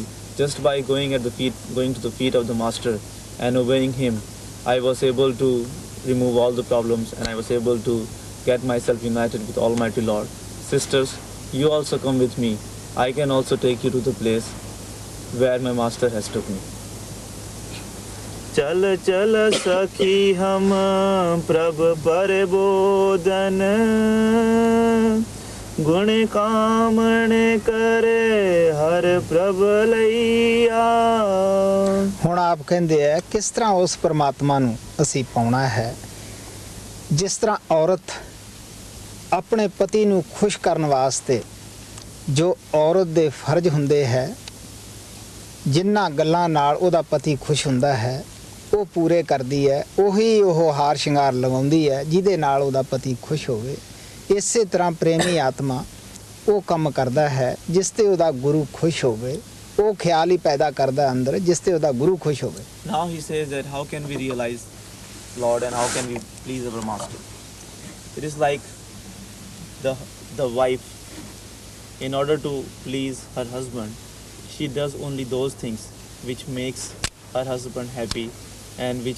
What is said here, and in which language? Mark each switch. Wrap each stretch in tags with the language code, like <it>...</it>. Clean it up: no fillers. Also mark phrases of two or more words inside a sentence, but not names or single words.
<en>Just by going to the feet of the Master and obeying him, I was able to remove all the problems, and I was able to get myself united with Almighty Lord. Sisters, you also come with me. I can also take you to the place where my Master has took me.</en> <pa>ਚਲ ਚਲ ਸਖੀ ਹਮ ਪ੍ਰਭ ਪਰ ਬੋਧਨ, ਗੁਣ ਕਾਮਣ ਕਰੇ ਹਰ ਪ੍ਰਭ ਲੈਆ। ਹੁਣ ਆਪ ਕਹਿੰਦੇ ਆ ਕਿਸ ਤਰ੍ਹਾਂ ਉਸ ਪਰਮਾਤਮਾ ਨੂੰ ਅਸੀਂ ਪਾਉਣਾ ਹੈ। ਜਿਸ ਤਰ੍ਹਾਂ ਔਰਤ ਆਪਣੇ ਪਤੀ ਨੂੰ ਖੁਸ਼ ਕਰਨ ਵਾਸਤੇ ਜੋ ਔਰਤ ਦੇ ਫਰਜ਼ ਹੁੰਦੇ ਹੈ, ਜਿਨ੍ਹਾਂ ਗੱਲਾਂ ਨਾਲ ਉਹਦਾ ਪਤੀ ਖੁਸ਼ ਹੁੰਦਾ ਹੈ ਉਹ ਪੂਰੇ ਕਰਦੀ ਹੈ, ਉਹੀ ਉਹ ਹਾਰ ਸ਼ਿੰਗਾਰ ਲਗਾਉਂਦੀ ਹੈ ਜਿਹਦੇ ਨਾਲ ਉਹਦਾ ਪਤੀ ਖੁਸ਼ ਹੋਵੇ। ਇਸੇ ਤਰ੍ਹਾਂ ਪ੍ਰੇਮੀ ਆਤਮਾ ਉਹ ਕੰਮ ਕਰਦਾ ਹੈ ਜਿਸ ਤੇ ਉਹਦਾ ਗੁਰੂ ਖੁਸ਼ ਹੋਵੇ, ਉਹ ਖਿਆਲ ਹੀ ਪੈਦਾ ਕਰਦਾ ਅੰਦਰ ਜਿਸ ਤੇ ਉਹਦਾ ਗੁਰੂ ਖੁਸ਼ ਹੋਵੇ।</pa> <en>Now he says that how can we realize Lord and how can we please our Master? It is like the wife, in order to please her husband, she does only those things which makes her husband happy and which</en>